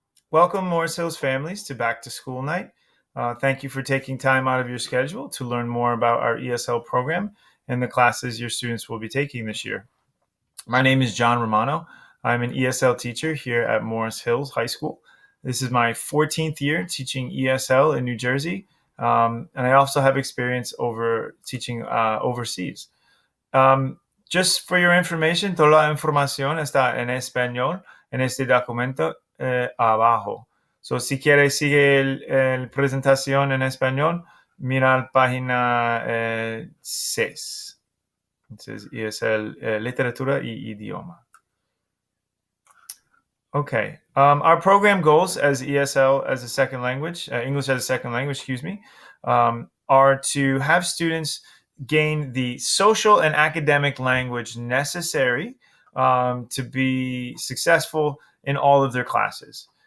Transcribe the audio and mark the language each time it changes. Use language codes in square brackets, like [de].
[en] Welcome, Morris Hills families, to Back to School Night. Thank you for taking time out of your schedule to learn more about our ESL program and the classes your students will be taking this year. My name is John Romano. I'm an ESL teacher here at Morris Hills High School. This is my 14th year teaching ESL in New Jersey, and I also have experience teaching overseas. Just for your information, [es] toda la información está en español en este documento abajo. So, si quieres seguir la presentación en español, mira la página 6. Entonces, ESL, literatura y idioma. [en] Okay. Our program goals as ESL as a second language, English as a second language, are to have students gain the social and academic language necessary to be successful in all of their classes.